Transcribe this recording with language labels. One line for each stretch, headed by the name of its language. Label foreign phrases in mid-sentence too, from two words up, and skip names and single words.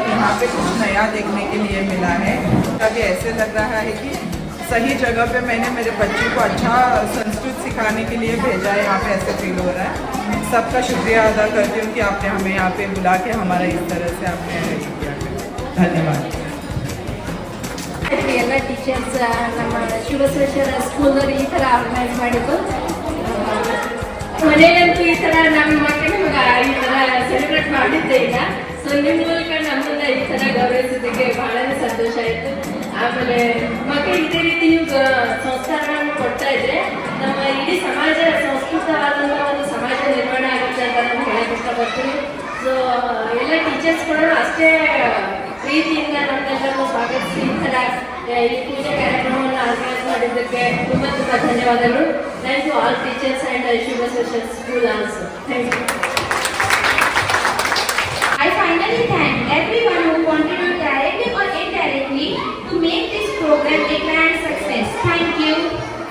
Hindi: यहाँ पे कुछ नया देखने के लिए मिला है. अभी ऐसे लग रहा है कि सही जगह पे मैंने मेरे बच्चे को अच्छा संस्कृत सिखाने के लिए भेजा है. यहाँ पे ऐसे फील हो रहा है. सबका शुक्रिया अदा करती हूँ कि आपने हमें यहाँ पे बुला के हमारा इस तरह से आपने किया. धन्यवाद.
Kannada: ಎಲ್ಲ ಟೀಚರ್ಸ್ ನಮ್ಮ ಶಿವಸೇಶ್ವರ ಸ್ಕೂಲಲ್ಲಿ ಈ ಥರ ಆರ್ಗನೈಸ್ ಮಾಡಿದ್ದು. ಮನೆಯಂತೂ ಈ ಥರ ನಮ್ಮ ಮಕ್ಕಳು ಈ ಥರ ಸೆಲೆಬ್ರೇಟ್ ಮಾಡಿದ್ದೇ ಇಲ್ಲ. ಸೊ ನಿಮ್ಮ ಮೂಲಕ ನಮ್ಮನ್ನ ಈ ಥರ ಗೌರವಿಸಿದ್ದಕ್ಕೆ ಬಹಳನೇ ಸಂತೋಷ ಆಯಿತು. ಆಮೇಲೆ ಮಕ್ಕಳು ಇದೇ ರೀತಿ ನೀವು ಸಂಸ್ಕಾರಗಳನ್ನು ಕೊಡ್ತಾ ಇದ್ರೆ ನಮ್ಮ ಇಡೀ ಸಮಾಜ ಸಂಸ್ಕೃತವಾದಂಥ ಒಂದು ಸಮಾಜ ನಿರ್ಮಾಣ ಆಗುತ್ತೆ ಅಂತ ನಾನು ಹೇಳಕ್ಕೆ ಇಷ್ಟಪಡ್ತೀನಿ. ಸೊ ಎಲ್ಲ ಟೀಚರ್ಸ್ಗಳು ಅಷ್ಟೇ ಪ್ರೀತಿಯಿಂದ ನಮ್ಮೆಲ್ಲರೂ ಸ್ವಾಗತಿಸಿ ಈ ಥರ ಈ ಪೂಜೆ ಕಾರ್ಯಕ್ರಮವನ್ನು ಆರ್ಗನೈಸ್ ಮಾಡಿದ್ದಕ್ಕೆ ತುಂಬ ತುಂಬ ಧನ್ಯವಾದಗಳು.
English: Thank you all teachers and Shiva Social School also. Thank you. I finally thank everyone who contributed directly or indirectly to make this program a grand success. Thank you.